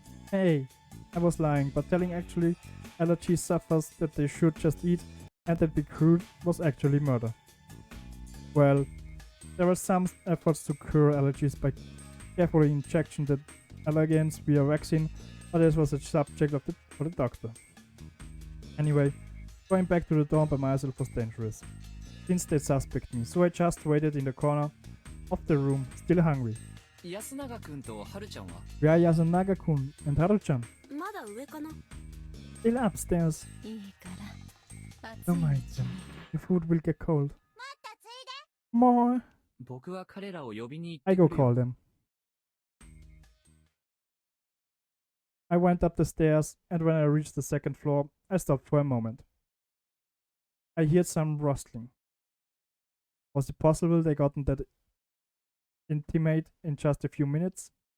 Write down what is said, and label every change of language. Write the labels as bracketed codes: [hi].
[en] Hey, I was lying, but telling actually allergy sufferers that they should just eat and that be crude was actually murder. Well, there were some efforts to cure allergies by carefully injection the allergens via vaccine, but this was a subject for the doctor. Anyway, going back to the dorm by myself was dangerous, since they suspect me, so I just waited in the corner of the room, still hungry. [ja] 安永くんとはるちゃんは [en] Where are Yasunaga-kun and Haru-chan? [ja] まだ上かな。 [en] Still upstairs. [ja] いいから。 [en] Don't mind them. The food will get cold. More. [ja] 僕は彼らを呼びに行っ [en] I [ja] て [en] go [ja] くるよ [en] call them. I went up the stairs, and when I reached the second floor, I stopped for a moment. I heard some rustling. Was it possible they gotten that intimate in just a few minutes?